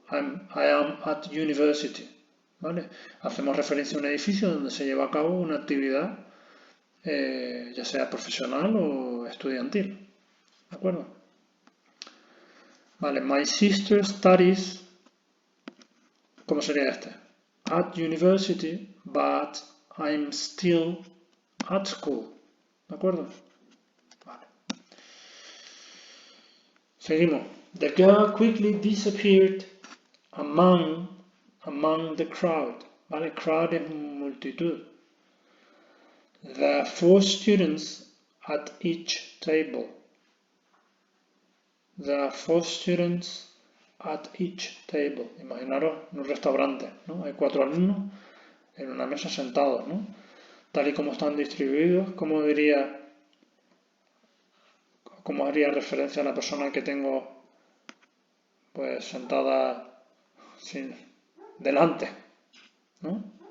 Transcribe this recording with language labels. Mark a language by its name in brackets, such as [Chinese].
[English] I am at university. [Spanish] ¿Vale? Hacemos referencia a un edificio donde se lleva a cabo una actividad, ya sea profesional o estudiantil. ¿De acuerdo? Vale, [English] my sister studies, [Spanish] ¿cómo sería este? [English] At university, but I'm still at school. [Spanish] ¿De acuerdo? Vale. Seguimos. [English] The girl quickly disappeared among the crowd. ¿Vale? Crowd [Spanish] es multitud. [English] There are 4 students at each table. There are 4 students at each table. [Spanish] Imaginaros en un restaurante, ¿no? Hay 4 alumnos en una mesa sentados, ¿no? Tal y como están distribuidos, ¿cómo haría referencia a la persona que tengo pues sentada delante, ¿no?